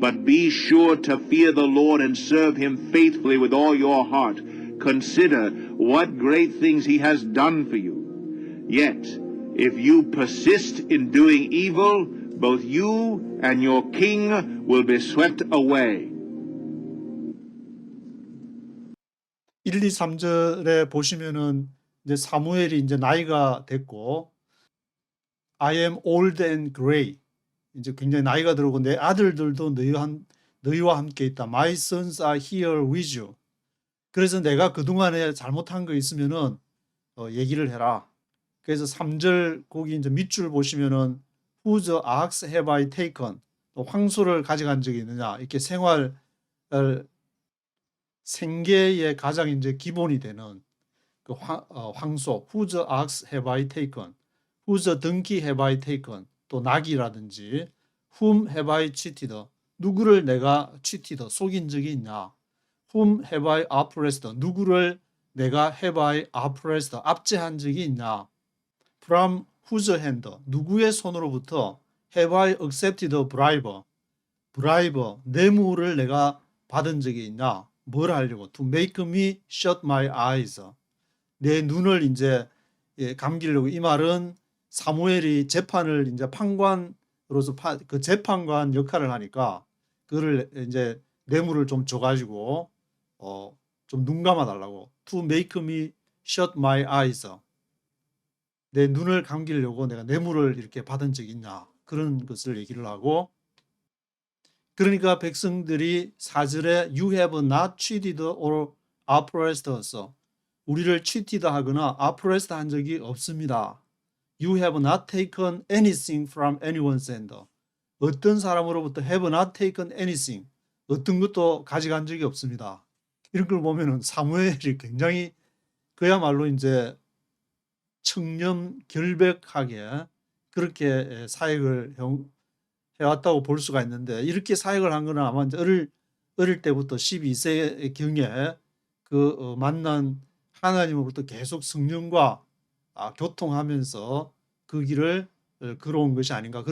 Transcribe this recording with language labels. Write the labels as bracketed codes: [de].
[en] But be sure to fear the Lord and serve him faithfully with all your heart. Consider what great things he has done for you. Yet, if you persist in doing evil, both you and your king will be swept away. [ko] 1, 2, 3절에 보시면은 이제 사무엘이 이제 나이가 됐고, [en] I am old and gray. [ko] 이제 굉장히 나이가 들고 내 아들들도 너희와 함께 있다. [en] My sons are here with you. [ko] 그래서 내가 그동안에 잘못한 거 있으면은 얘기를 해라. 그래서 3절 거기 이제 밑줄 보시면은 [en] whose ox have I taken? [ko] 황소를 가져간 적이 있느냐? 이렇게 생계의 가장 이제 기본이 되는 그 황소, [en] whose ox have I taken? whose donkey have I taken? [ko] 또 낙이라든지 [en] whom have I cheated? [ko] 누구를 내가 cheated, 속인 적이 있냐? [en] whom have I oppressed? [ko] 누구를 내가 [en] have I oppressed, [ko] 압제한 적이 있냐? [en] from whose hand? [ko] 누구의 손으로부터 [en] have I accepted a bribe? [ko] 뇌물을 내가 받은 적이 있냐? 뭘 하려고? [en] To make me shut my eyes. [ko] 내 눈을 이제 감기려고. 이 말은 사무엘이 재판을 이제 판관으로서 그 재판관 역할을 하니까 그를 이제 뇌물을 좀 줘가지고 좀 눈 감아 달라고. [en] To make me shut my eyes. [ko] 내 눈을 감기려고 내가 뇌물을 이렇게 받은 적이 있냐? 그런 것을 얘기를 하고. 그러니까 백성들이 4절에 [en] You have not cheated or oppressed us. [ko] 우리를 cheated 하거나 oppressed 한 적이 없습니다. [en] You have not taken anything from anyone's hand. [ko] 어떤 사람으로부터 [en] have not taken anything. [ko] 어떤 것도 가져간 적이 없습니다. 이런 걸 보면은 사무엘이 굉장히 그야말로 이제 청렴결백하게 그렇게 사역을 해왔다고 볼 수가 있는데, 이렇게 사역을 한 거는 아마 이제 어릴 때부터 12세 경에 만난 하나님으로부터 계속 성령과 교통하면서 그 길을 걸어온 것이 아닌가.